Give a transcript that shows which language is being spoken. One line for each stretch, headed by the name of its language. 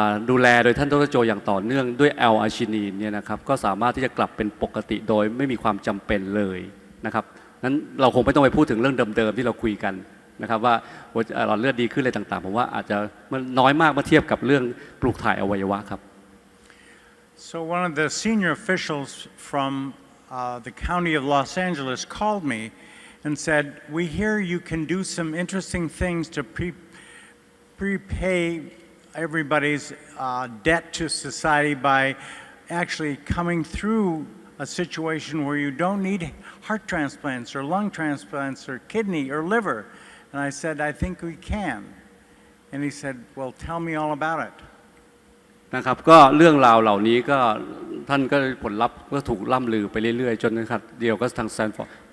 Thai: ดูแลโดยท่านดร.โจอย่างต่อเนื่องด้วย L-arginine เนี่ยนะครับก็สามารถที่จะกลับเป็นปกติโดยไม่มีความจำเป็นเลยนะครับนั้นเราคงไม่ต้องไปพูดถึงเรื่องเดิมๆที่เราคุยกันนะครับว่าหลอดเลือดดีขึ้นอะไรต่างๆผมว่าอาจจะมันน้อยมากเมื่อเทียบกับเรื่องปลูกถ่ายอวัยวะครับ
English: So one of the senior officials from the county of Los Angeles called me and said, "We hear you can do some interesting things to prepay everybody's debt to society by actually coming through a situation where you don't need heart transplants or lung transplants or kidney or liver." And I said, "I think we can." And he said, "Well, tell me all about it."
Thai: นะครับก็เรื่องราวเหล่านี้ก็ท่านก็ผลลัพธ์ก็ถูกล่ำลือไปเรื่อยๆจนนะครับเดียวก็ทางสแตนฟอร์ด